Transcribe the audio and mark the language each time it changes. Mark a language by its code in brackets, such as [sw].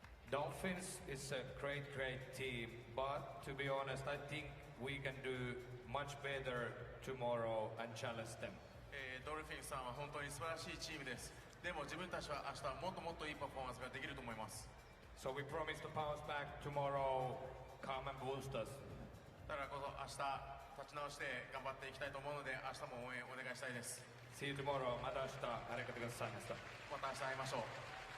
[en] Dolphins is a great team, but to be honest, I think we can do much better tomorrow and challenge them. [ja] ドルフィンさんは本当に素晴らしいチームです。でも自分たちは明日もっともっといいパフォーマンスができると思います。 [en] So we promise to bounce back tomorrow, come and boost us. [ja] だからこそ明日立ち直して頑張っていきたいと思うので、明日も応援お願いしたいです。 [en] See you tomorrow. [ja] また明日ありがとうございました。また明日会いましょう。